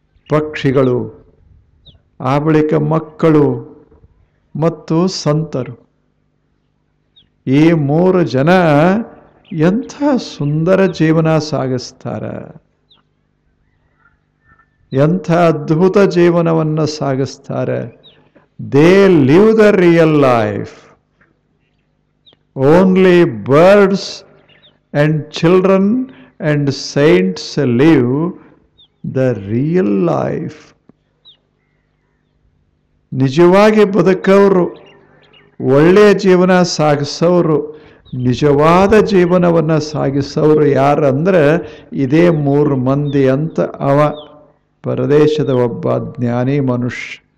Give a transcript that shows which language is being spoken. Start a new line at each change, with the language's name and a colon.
Kannada: ಪಕ್ಷಿಗಳು, ಆ ಬಳಿಕ ಮಕ್ಕಳು ಮತ್ತು ಸಂತರು. ಈ 3 ಜನ ಎಂಥ ಸುಂದರ ಜೀವನ ಸಾಗಿಸ್ತಾರೆ, ಎಂಥ ಅದ್ಭುತ ಜೀವನವನ್ನು ಸಾಗಿಸ್ತಾರೆ.
English: They live the real life. Only birds and children and saints live the real life.
Kannada: ನಿಜವಾಗಿ ಬದುಕವರು, ಒಳ್ಳೆಯ ಜೀವನ ಸಾಗಿಸೋರು, ನಿಜವಾದ ಜೀವನವನ್ನು ಸಾಗಿಸೋರು ಯಾರಂದ್ರೆ ಇದೇ 3 ಮಂದಿ ಅಂತ ಅವ ಪರದೇಶದ ಒಬ್ಬ ಜ್ಞಾನಿ ಮನುಷ್ಯ.